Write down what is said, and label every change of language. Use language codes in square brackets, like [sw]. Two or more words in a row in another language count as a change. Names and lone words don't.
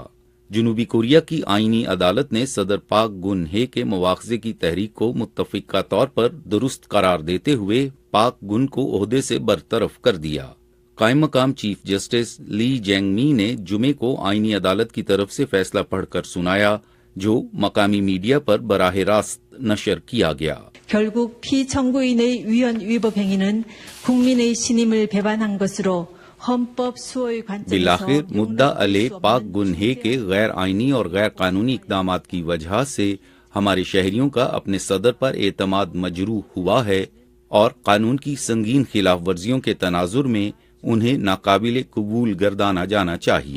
[ur] جنوبی کوریا کی آئینی عدالت نے صدر پاک گن-ہے کے مواخذے کی تحریک کو متفقہ طور پر درست قرار دیتے ہوئے پاک گن کو عہدے سے برطرف کر دیا۔ قائم مقام چیف جسٹس لی جینگ می نے جمعے کو آئینی عدالت کی طرف سے فیصلہ پڑھ کر سنایا جو مقامی میڈیا پر براہ راست نشر کیا گیا۔ [ko] 결국 피청구인의 위헌 위법 행위는 국민의 신임을 배반한 것으로 [ur] بالآخر مدعا علیہ پاک گن-ہے کے غیر آئینی اور غیر قانونی اقدامات کی وجہ سے ہمارے شہریوں کا اپنے صدر پر اعتماد مجروح ہوا ہے اور قانون کی سنگین خلاف ورزیوں کے تناظر میں انہیں ناقابل قبول گردانا جانا چاہیے۔